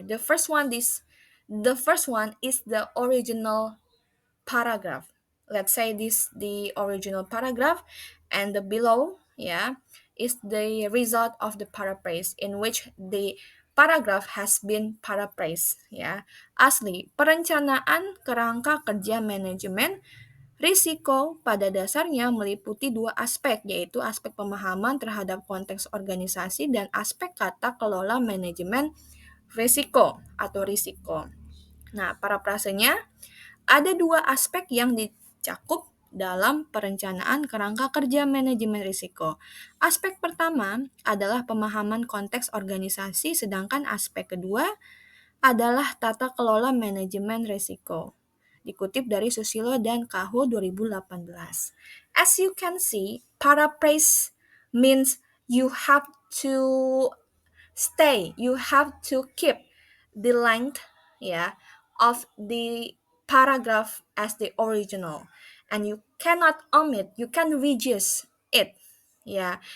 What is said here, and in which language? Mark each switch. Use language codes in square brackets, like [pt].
[en] The first one is the original paragraph. Let's say this the original paragraph, and the below, yeah, is the result of the paraphrase, in which the paragraph has been paraphrased, ya. [id] Asli, perencanaan kerangka kerja manajemen risiko pada dasarnya meliputi dua aspek, yaitu aspek pemahaman terhadap konteks organisasi dan aspek tata kelola manajemen risiko atau risiko. Nah, parafrasenya, ada dua aspek yang dicakup dalam perencanaan kerangka kerja manajemen risiko. Aspek pertama adalah pemahaman konteks organisasi, sedangkan aspek kedua adalah tata kelola manajemen risiko. Dikutip dari Susilo dan Kaho 2018. [en] As you can see, paraphrase means you have to you have to keep the length, yeah, of the paragraph as the original, and you cannot omit, you can reduce it, yeah.